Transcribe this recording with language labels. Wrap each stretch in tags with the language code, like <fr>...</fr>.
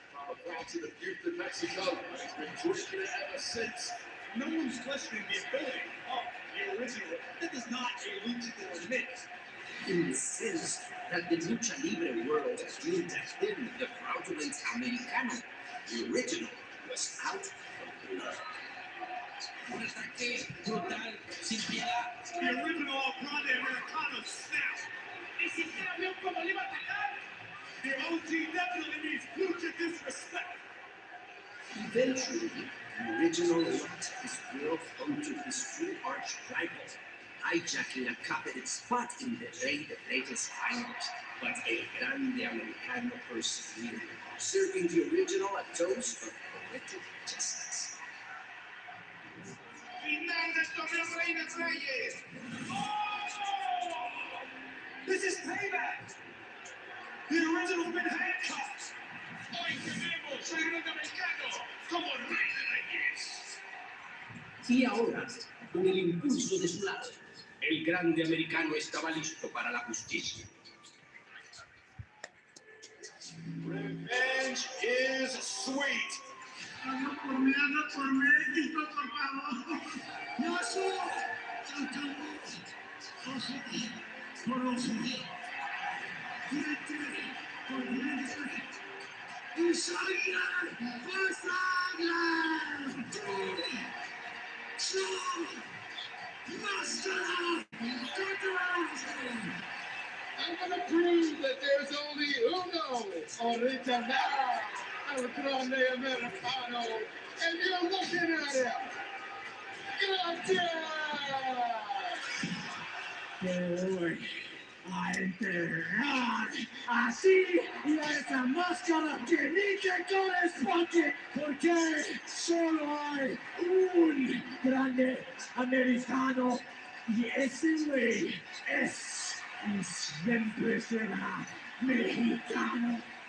<en>I'm proud to the youth in Mexico. He's been drinking it ever since. No one's questioning the ability of the original. That is not a luchador myth. in the sense that the lucha libre world viewed him, the fraudulent Americano. The original was out for blood.</en> <es>Un ataque brutal, sin piedad.</es> <en>The original Grande Americano snap.</en> <es>Ni siquiera vio cómo le iba a atacar.</es> <en>The OG definitely means lucha disrespect. Eventually, the original lost his will onto his true arch rival, hijacking a coveted spot in the Rey de Reyes finals. But El Grande Americano persevered, serving the original a dose of poetic justice.</en> <es>Final del torneo Rey de Reyes. Oh!</es> <en>This is payback. The original's been handcuffed.</en> <es>Hoy tenemos el Grande Americano como Rey de Reyes. Y ahora, con el impulso de su lado, el Grande Americano estaba listo para la justicia.</es> <en>Revenge is sweet.</en> <es>Hazlo por mí, México, por favor. No soy. Ojo por ojo. Diente por diente. Y sangre por sangre. Yo, máscara,</es> <en>I'm gonna prove that there's only uno original El Grande Americano, and you're looking at him.</en> <es>Gracias. te voy a enterrar así y a esa máscara que ni te corresponde, porque solo hay un grande americano y ese güey es y siempre será mexicano.</es>